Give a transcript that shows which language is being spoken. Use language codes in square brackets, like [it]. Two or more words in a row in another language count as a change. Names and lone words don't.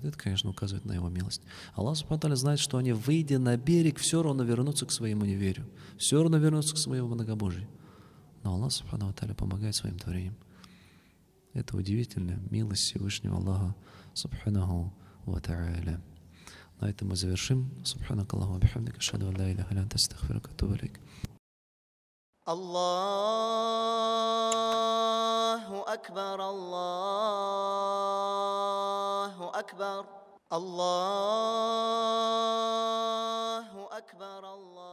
[ru] Это, конечно, указывает на Его милость. Аллах [ar] سبحانه وتعالى [ru] знает, что они, выйдя на берег, все равно вернутся к своему неверию, все равно вернутся к своему многобожию. Но Аллах [ar] سبحانه وتعالى [ru] помогает своим творениям. Это удивительная милость Всевышнего Аллаха [ar] سبحانه وتعالى. [ru] На этом мы завершим. [ar] سبحانك اللهم وبحمدك أشهد أن لا إله إلا أنت أستغفرك وأتوب إليك. الله أكبر الله أكبر الله أكبر.